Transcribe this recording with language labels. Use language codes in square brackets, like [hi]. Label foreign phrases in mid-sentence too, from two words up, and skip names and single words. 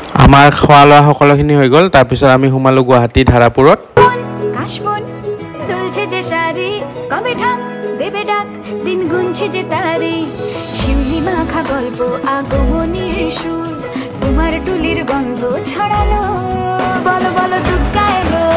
[as] আমাৰ খোৱা লোৱা সকলোখিনি হৈ গ'ল তাৰপিছত আমি সোমালোঁ গুৱাহাটী ধাৰাপুৰত [bn] কাশবন দুলছে যে শাড়ি কবে ঢাক দেবে ডাক দিন গুনছে যে তারি শিউলি মাখা গল্প আগমনীর সুর তোমার টুলির গন্ধ ছড়ালো বলো বলো দুগ্গায়